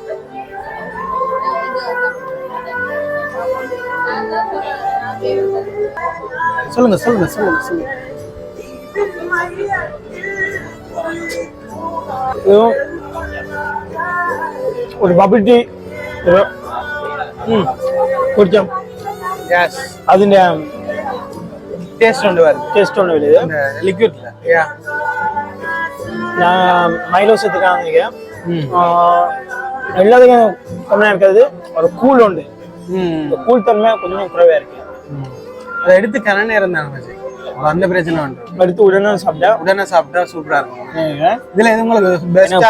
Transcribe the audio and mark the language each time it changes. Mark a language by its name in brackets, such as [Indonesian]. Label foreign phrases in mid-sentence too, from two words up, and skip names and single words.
[Tamil] சொல்லுங்க சொல்லுங்க சொல்லுங்க சொல்லுங்க. ஒரு பபிள் டீ കുടിക്കാം. [Malayalam] അതിന്റെ ടേസ്റ്റ് ഉണ്ട് വരുന്നത്. ടേസ്റ്റ് ഉണ്ട് വരുന്നത് ലിക്വിഡില്. [Tamil] ഞാൻ மைலோஸ் எடுத்துக்காங்க. எல்லாத்துக்கும் கம்மியாக இருக்கிறது ஒரு கூல் உண்டு. கூல் தன்மை கொஞ்சம் குறைவா இருக்கு. அதை எடுத்து கன நேரம் தான் அந்த பிரச்சனை உண்டு. எடுத்து உடனே சாப்பிட்டா சூப்பரா இருக்கும். இதுல எது உங்களுக்கு பெஸ்டா